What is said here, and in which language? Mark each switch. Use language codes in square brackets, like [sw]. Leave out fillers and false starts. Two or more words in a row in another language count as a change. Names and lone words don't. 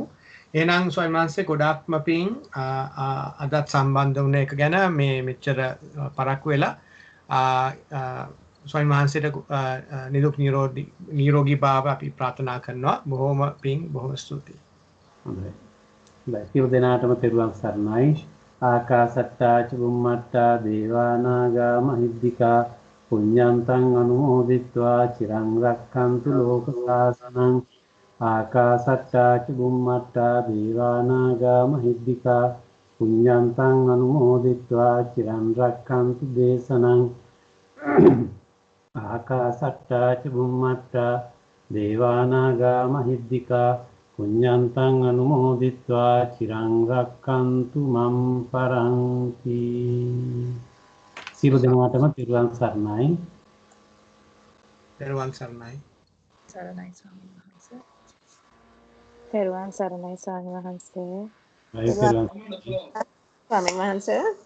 [si] එහෙනම් ස්වාමීන් වහන්සේ ගොඩාක්ම පිං අදත් සම්බන්ධ වුණ එක ගැන මේ මෙච්චර පරක්කු වෙලා ස්වාමීන් වහන්සේට නිදුක් නිරෝගී භාව අපි ප්‍රාර්ථනා කරනවා. බොහොම පිං බොහොම ස්තුතියි. හොඳයි. සියලු දෙනාටම තෙරුවන් සරණයි. [pi] ආකාසට්ටා චුම්මට්ටා දේවා නාග මහිද්దికා පුඤ්ඤන්තං අනුමෝදිත්වා චිරං රක්ඛන්තු ලෝක සාසනං. ආකාසට්ටා චුම්මට්ටා දේවා නාග මහිද්దికා පුඤ්ඤන්තං අනුමෝදිත්වා චිරං රක්ඛන්තු දේශනං. ආකාසට්ටා චුම්මට්ටා දේවා නාග මහිද්దికා පුඤ්ඤන්තං අනුමෝදිත්වා චිරං රක්칸තු මම් පරන්ති. [si] සියලු දෙනාටම තිරුවන් සරණයි. තෙරුවන් සරණයි. සරණයි ස්වාමීන් වහන්සේ. තෙරුවන් සරණයි ස්වාමීන් වහන්සේ. ස්වාමීන් වහන්සේ.